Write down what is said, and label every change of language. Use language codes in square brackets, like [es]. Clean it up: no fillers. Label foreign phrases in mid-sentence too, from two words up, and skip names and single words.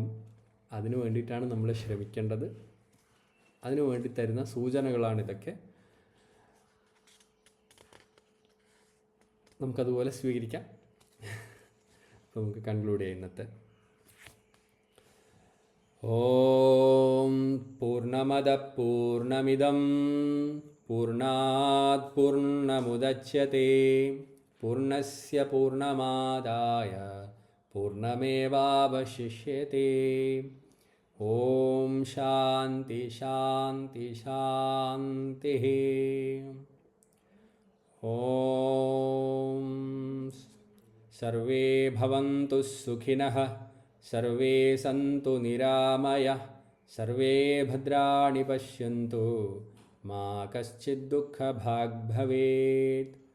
[ml] അതിനു വേണ്ടിയിട്ടാണ് നമ്മൾ ശ്രമിക്കേണ്ടത്. അതിനു വേണ്ടി തരുന്ന സൂചനകളാണിതൊക്കെ. നമുക്കതുപോലെ സ്വീകരിക്കാം. അപ്പോൾ നമുക്ക് കൺക്ലൂഡ് ചെയ്യാം ഇന്നത്തെ. [sa] ॐ पूर्णमद पूर्णमिदं पूर्णात् पूर्णमुदच्यते पूर्णस्य पूर्णमादाय पूर्णमेवावशिष्यते. ॐ शान्ति शान्ति शान्ति. ॐ सर्वे भवन्तु सुखिनः सर्वे सन्तु निरामयः सर्वे भद्राणि पश्यन्तु मा कश्चित् दुःखभाग् भवेत्.